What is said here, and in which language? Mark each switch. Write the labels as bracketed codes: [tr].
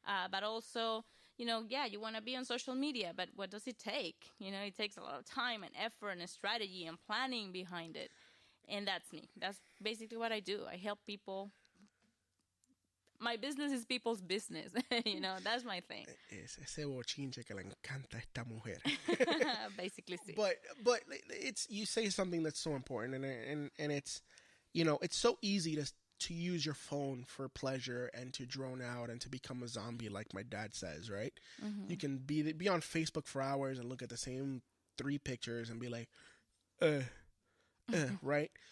[en] But also, you know, yeah, you want to be on social media, but what does it take? You know, it takes a lot of time and effort and strategy and planning behind it. And that's me. That's basically what I do. I help people. My business is people's business. You know, that's my thing. [es] Es ese bochinche que le encanta a esta mujer. [en] Basically, [es] sí. [en] But it's, you say something that's so important, and it's, you know, it's so easy to use your phone for pleasure and to drone out and to become a zombie, like my dad says, right? Mm-hmm. You can be on Facebook for hours and look at the same 3 pictures and be like, right?